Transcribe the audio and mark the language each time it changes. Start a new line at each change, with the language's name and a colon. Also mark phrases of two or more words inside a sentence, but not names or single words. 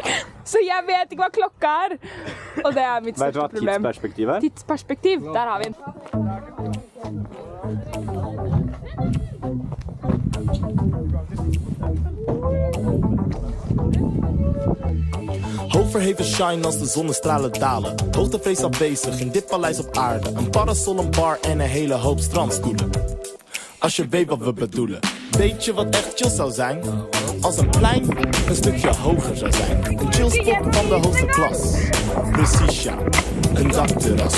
Norwegian: Så jeg vet ikke hva klokka Og det mitt største problem. Vet du hva tidsperspektiv Tidsperspektiv, der har vi den.
Dutch: Overheven shine als de zonnestralen dalen. Hoogtevrees afwezig in dit paleis op aarde. Een parasol, een bar en een hele hoop strandstoelen. Als je weet wat we bedoelen. Weet je wat echt chill zou zijn? Als een plein een stukje hoger zou zijn. Een chillspot van de hoogste klas. Precies ja, een dakterras.